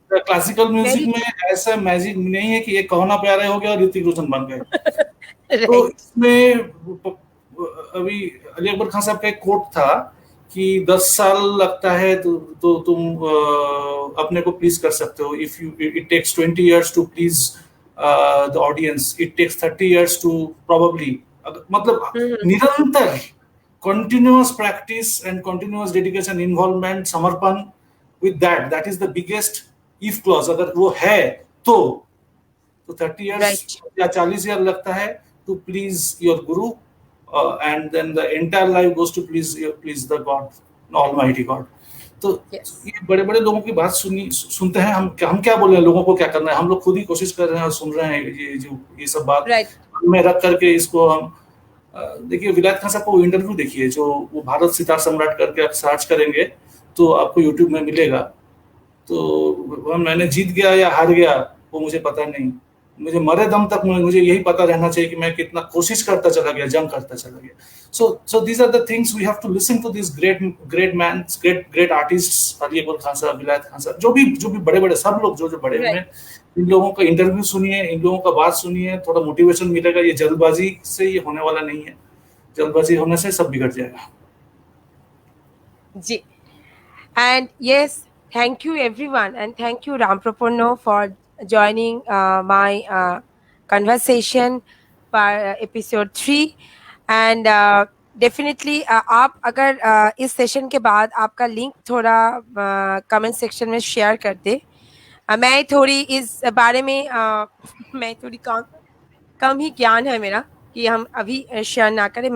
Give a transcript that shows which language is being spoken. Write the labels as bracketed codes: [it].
[hi] Classical music में ऐसा magic नहीं है कि एक कहो ना प्यारा हो गया और ऋतिक रोशन बन गए। तो इसमें अभी अली अकबर खान साहब का एक कोट था कि 10 साल लगता है तो तुम अपने को प्लीज कर सकते हो. [en] If you it takes 20 years to please the audience, it takes 30 years to probably. [hi] मतलब निरंतर [en] continuous practice and continuous dedication, involvement, समर्पण, with that is the biggest if clause. [hi] अगर वो है तो 30 years [en] Right. या 40 year [hi] लगता है [en] to please your guru, and then the entire life goes to please the God, Almighty God. [hi] तो [en] Yes. [hi] ये बड़े बड़े लोगों की बात सुनते हैं हम क्या बोल रहे हैं, लोगों को क्या करना है, हम लोग खुद ही कोशिश कर रहे हैं और सुन रहे हैं ये सब बात [en] Right. [hi] में रख करके इसको हम देखिए. विलायत खान साहब को इंटरव्यू देखिए, जो वो भारत सितार सम्राट करके आप सर्च करेंगे तो आपको यूट्यूब में मिलेगा. तो मैंने जीत गया या हार गया वो मुझे पता नहीं, मुझे मरे दम तक मुझे यही पता रहना चाहिए कि मैं कितना कोशिश करता चला गया, जंग करता चला गया. [en] so these are the things we have to listen to this great man, great artist, [hi] Ali Akbar Khan साहब, विलायत खान साहब, जो भी बड़े बड़े सब लोग जो बड़े हुए, इन लोगों का इंटरव्यू सुनिए, इन लोगों का बात सुनिए, थोड़ा मोटिवेशन मिलेगा. ये जल्दबाजी से ये होने वाला नहीं है, जल्दबाजी होने से सब बिगड़ जाएगा. जी. [en] And yes, thank you everyone, and thank you Ramprapunno for joining my conversation for episode 3. And definitely [hi] आप अगर इस सेशन के बाद आपका लिंक थोड़ा कमेंट सेक्शन में शेयर कर दे. मैं थोड़ी इस बारे में मैं थोड़ी कम ही ज्ञान है मेरा कि हम अभी शेयर ना करें.